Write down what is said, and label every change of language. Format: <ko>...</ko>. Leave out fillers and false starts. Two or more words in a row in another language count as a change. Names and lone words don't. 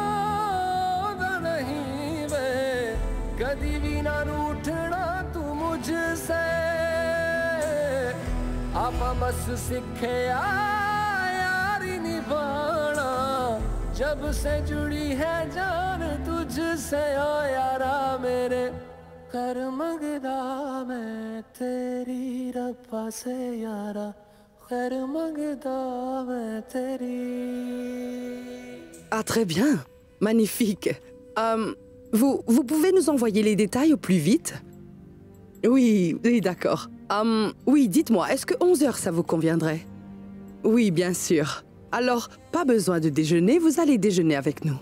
<hi>नहीं वे कदी भी ना रूठना तू मुझसे आपा बस सीखे जब से जुड़ी है जान तुझसे ओ यारा मेरे कर मंगदा मैं तेरी रब्बा से यारा</hi> <pa>खैर मंगदा मैं तेरी।</pa> <fr>Ah, très bien. Magnifique. Vous pouvez nous envoyer les détails au plus vite? Oui, d'accord. Oui, dites-moi, est-ce que 11 heures, ça vous conviendrait? Oui, bien sûr. Alors, pas besoin de déjeuner, vous allez déjeuner avec nous.</fr>